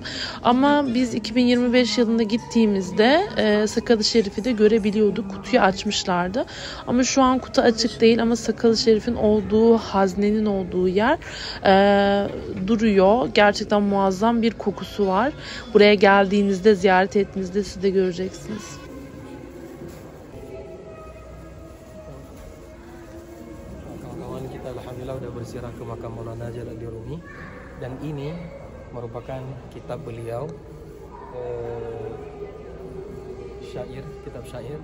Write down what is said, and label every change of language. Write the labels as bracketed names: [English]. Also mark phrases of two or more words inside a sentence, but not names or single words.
[Turkish] Ama biz 2025 yılında gittiğimizde Sakal-ı Şerif'i de görebiliyorduk. Kutuyu açmışlardı. Ama şu an kutu açık değil, ama Sakal-ı Şerif'in olduğu, haznenin olduğu yer duruyor. Gerçekten muazzam bir kokusu var. Buraya geldiğinizde, ziyaret ettiğinizde siz de göreceksiniz. [Indonesian] Kita alhamdulillah udah berziarah ke makam Maulana Jalaluddin Rumi, dan ini merupakan kitab beliau, syair, kitab syair.